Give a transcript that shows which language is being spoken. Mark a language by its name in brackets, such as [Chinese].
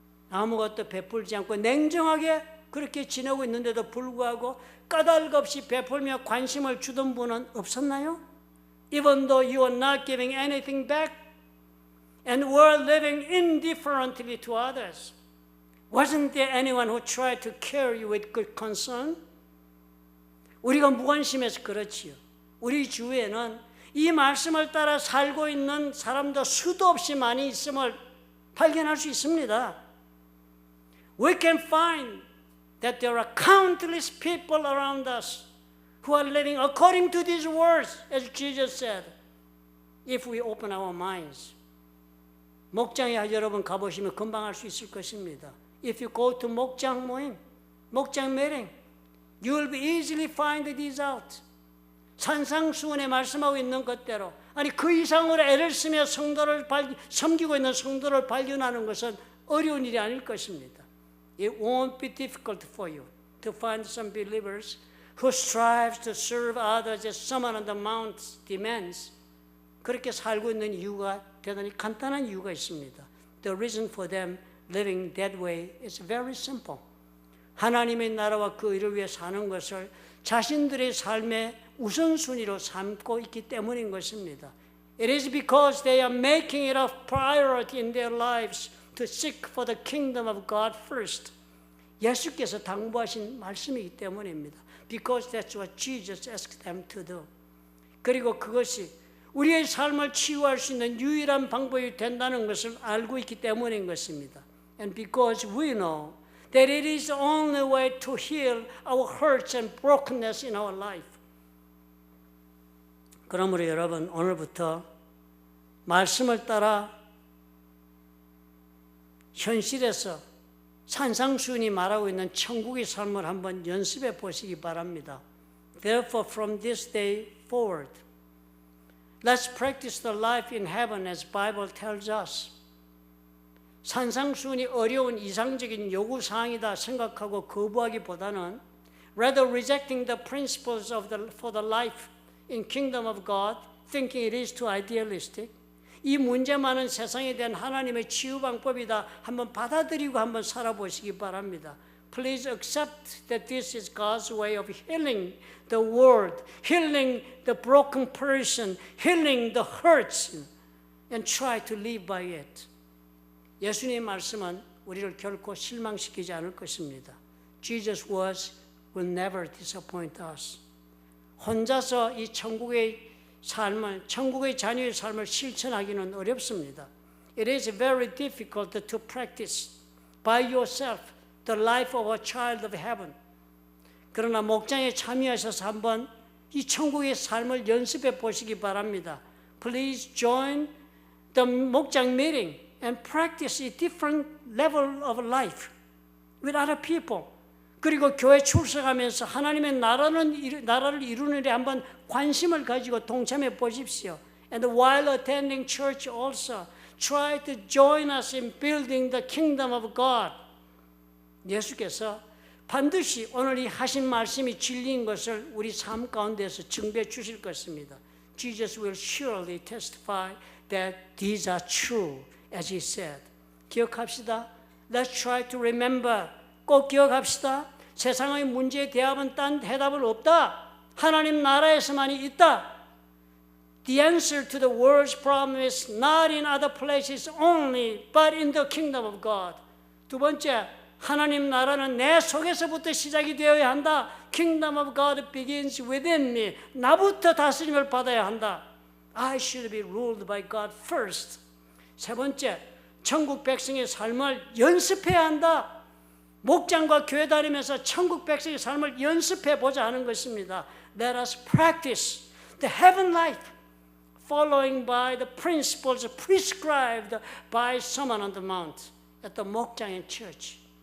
[Korean] 아무것도 베풀지 않고 냉정하게 그렇게 지내고 있는데도 불구하고 까닭 없이 베풀며 관심을 주던 분은 없었나요? [English] Even though you are not giving anything back and were living indifferently to others, wasn't there anyone who tried to care you with good concern? [Korean] 우리가 무관심해서 그렇지요. 우리 주위에는 이 말씀을 따라 살고 있는 사람도 수도 없이 많이 있음을 발견할 수 있습니다. [English] We can find that there are countless people around us who are living according to these words, as Jesus said, if we open our minds. [Korean] 목장에 여러분 가보시면 금방 알 수 있을 것입니다. [English] If you go to 목장 모임, 목장 meeting, you will be easily find these out. [Korean] 산상수훈에 말씀하고 있는 것대로 아니 그 이상으로 애를 쓰며 성도를 섬기고 있는 성도를 발견하는 것은 어려운 일이 아닐 것입니다. [English] It won't be difficult for you to find some believers who strives to serve others as someone on the mount demands. [Korean] 그렇게 살고 있는 이유가 대단히 간단한 이유가 있습니다. [English] The reason for them living that way is very simple. [Korean] 하나님의 나라와 그 일을 위해 사는 것을 자신들의 삶의 우선순위로 삼고 있기 때문인 것입니다. [English] It is because they are making it a priority in their lives to seek for the kingdom of God first. [Korean] 예수께서 당부하신 말씀이기 때문입니다. [English] Because that's what Jesus asked them to do. [Korean] 그리고 그것이 우리의 삶을 치유할 수 있는 유일한 방법이 된다는 것을 알고 있기 때문인 것입니다. [English] And because we know that it is the only way to heal our hurts and brokenness in our life. [Korean] 그러므로 여러분 오늘부터 말씀을 따라 현실에서 산상수훈이 말하고 있는 천국의 삶을 한번 연습해 보시기 바랍니다. [English] Therefore, from this day forward, let's practice the life in heaven as Bible tells us. [Korean] 산상수훈이 어려운 이상적인 요구사항이다 생각하고 거부하기보다는 [English] rather rejecting the principles for the life in kingdom of God, thinking it is too idealistic. [Korean] 이 문제 많은 세상에 대한 하나님의 치유 방법이다 한번 받아들이고 한번 살아보시기 바랍니다. [English] Please accept that this is God's way of healing the world, healing the broken person, healing the hurts, and try to live by it. [Korean] 예수님의 말씀은 우리를 결코 실망시키지 않을 것입니다. [English] Jesus' words will never disappoint us. [Korean] 혼자서 이 천국의 삶을, 천국의 자녀의 삶을 실천하기는 어렵습니다. [English] It is very difficult to practice by yourself the life of a child of heaven. [Korean] 그러나 목장에 참여하셔서 한번 이 천국의 삶을 연습해 보시기 바랍니다. [English] Please join the 목장 meeting and practice a different level of life with other people. [Korean] 그리고 교회 출석하면서 하나님의 나라를 이루는 데 한번 관심을 가지고 동참해 보십시오. [English] And while attending church also, try to join us in building the kingdom of God. [Korean] 예수께서 반드시 오늘 이 하신 말씀이 진리인 것을 우리 삶 가운데서 증거해 주실 것입니다. [English] Jesus will surely testify that these are true, as he said. [Korean] 기억합시다. [English] Let's try to remember. [Korean] 꼭 기억합시다. 세상의 문제에 대답은 딴 해답은 없다. 하나님 나라에서만이 있다. [English] The answer to the world's problem is not in other places only, but in the kingdom of God. [Korean] 두 번째, 하나님 나라는 내 속에서부터 시작이 되어야 한다. [English] Kingdom of God begins within me. [Korean] 나부터 다스림을 받아야 한다. [English] I should be ruled by God first. [Korean] 세 번째, 천국 백성의 삶을 연습해야 한다. 목장과 교회 다니면서 천국 백성의 삶을 연습해 보자 하는 것입니다. [English] Let us practice the heaven life following by the principles prescribed by Sermon on the Mount at the 목장인 church.